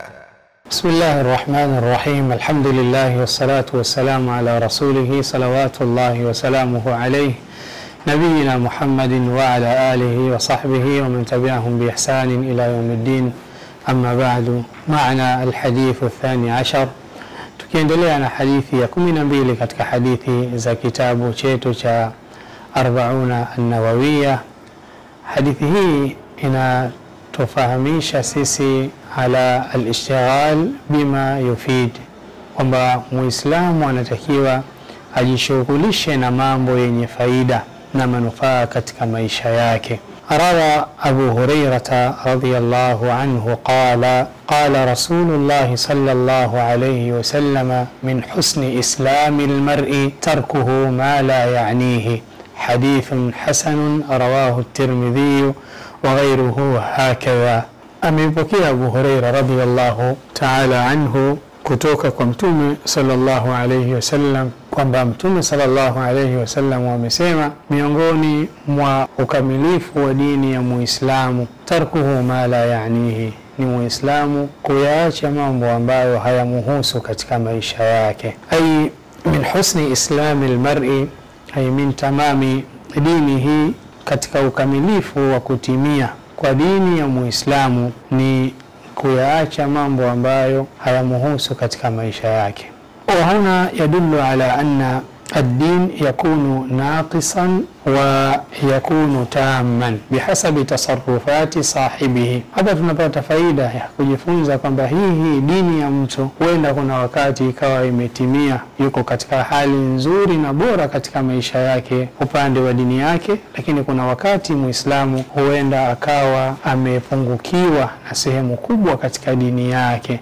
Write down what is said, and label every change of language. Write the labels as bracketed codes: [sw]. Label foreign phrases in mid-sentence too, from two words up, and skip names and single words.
[ar] بسم الله الرحمن الرحيم. الحمد لله والصلاة والسلام على رسوله صلوات الله وسلامه عليه نبينا محمد وعلى آله وصحبه ومن تبعهم بإحسان إلى يوم الدين. أما بعد، معنا الحديث الثاني عشر، [sw] tukiendelea na hadithi ya 12 katika hadithi za kitabu chetu cha 40 an-Nawawiyya. Hadithi hii inatufahamisha sisi [ar] على الاشتغال بما يفيد, [sw] kwamba Muislamu anatakiwa ajishughulishe na mambo yenye faida na manufaa katika maisha yake. [ar] روى أبو هريرة رضي الله عنه قال رسول الله صلى الله عليه وسلم: من حسن إسلام المرء تركه ما لا يعنيه. حديث حسن رواه الترمذي وغيره هكذا. أمبكي أبو هريرة رضي الله تعالى عنه [sw] kutoka kwa Mtume [ar] صلى الله عليه وسلم [sw] kwamba Mtume [ar] صلى الله عليه وسلم [sw] amesema, miongoni mwa ukamilifu wa dini ya Muislamu [ar] تركه ما لا يعنيه, [sw] ni Muislamu kuyaacha mambo ambayo hayamuhusu katika maisha yake. [ar] أي من حسن إسلام المرء أي من تمام دينه, [sw] katika ukamilifu wa kutimia kwa dini ya Muislamu ni kuyaacha mambo ambayo hayamuhusu katika maisha yake. [ar] وهنا يدل على أن الدين يكون ناقصا ويكون تاما بحسب تصرفات صاحبه. [sw] hapa tunapata faida ya kujifunza kwamba hii dini ya mtu huenda kuna wakati ikawa imetimia, yuko katika hali nzuri na bora katika maisha yake upande wa dini yake, lakini kuna wakati Muislamu huenda akawa amepungukiwa na sehemu kubwa katika dini yake.